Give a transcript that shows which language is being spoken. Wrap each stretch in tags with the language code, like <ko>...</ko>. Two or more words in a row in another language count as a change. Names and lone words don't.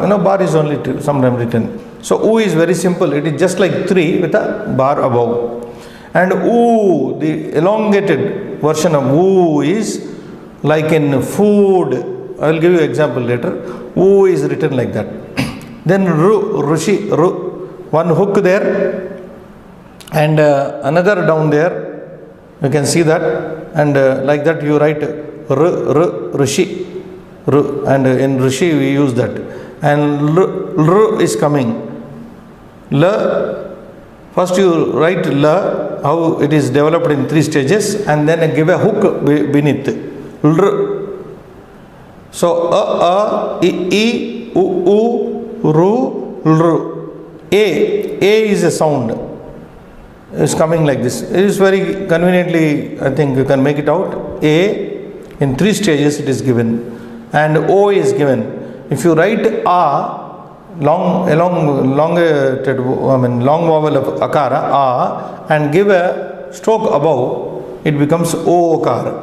<en>Bar is only sometimes written. So oo is very simple. It is just like 3 with a bar above. And oo, the elongated version of oo is like in food. I will give you example later. Oo is written like that. Then ru, rushi, ru, one hook there and another down there. You can see that, and like that you write rushi, ru, and in rushi we use that. And ru is coming. La, first you write la, how it is developed in 3 stages, and then give a hook beneath. L. So I, u, ru, ru. A is a sound. It's coming like this. It is very conveniently, I think you can make it out. A in 3 stages it is given, and O is given. If you write A, long vowel of akara, A, and give a stroke above, it becomes O-okara.</en>